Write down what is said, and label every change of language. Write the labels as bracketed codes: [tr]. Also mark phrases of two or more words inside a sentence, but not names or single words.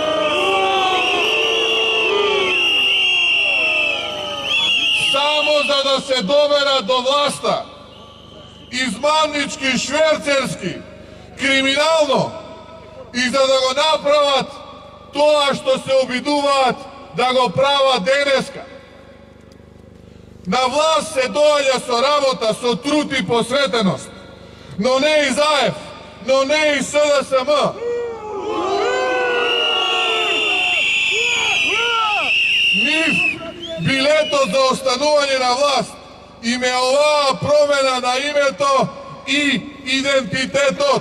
[mk] Само за да се доберат до власта, измамнички, шверцерски, криминално, и за да го направат тоа што се обидуваат да го прават денеска. На власт се дојде со работа, со труд и посветеност, но не и заев, но не и СДСМ. Нив билето за останување на власт им е оваа промена на името и идентитетот.